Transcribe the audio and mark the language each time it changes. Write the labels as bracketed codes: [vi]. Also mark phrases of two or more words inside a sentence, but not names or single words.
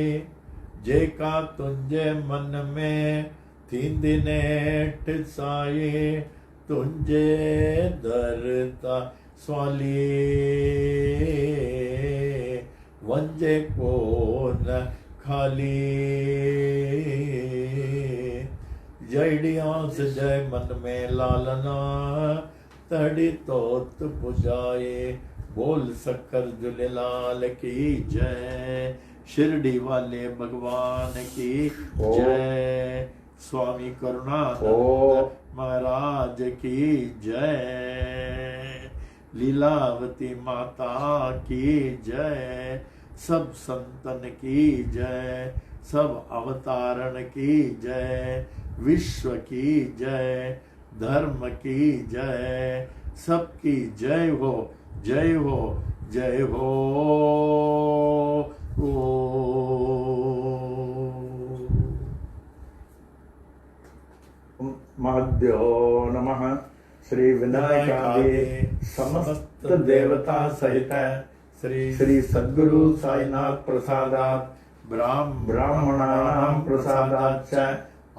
[sd] जेका तुंहिंजे मन में थींदी नेठि साई। तुंहिंजे दर ता स्वाली वंजे कोन खाली। जहिड़ी आस जय मन में लालना, तड़ी तोत पुजाए। [hi] बोल सकर झूलेलाल की जय। शिरडी वाले भगवान की जय। स्वामी करुणानंद महाराज की जय। लीलावती माता की जय। सब संतन की जय। सब अवतारण की जय। विश्व की जय। धर्म की जय। सबकी जय हो, जय हो, जय हो। [sa] महद्यो नमः। श्री विनायकादि समस्त देवता सहित श्री सद्गुरु साईनाथ प्रसादात् ब्राह्मणानां प्रसादाच्च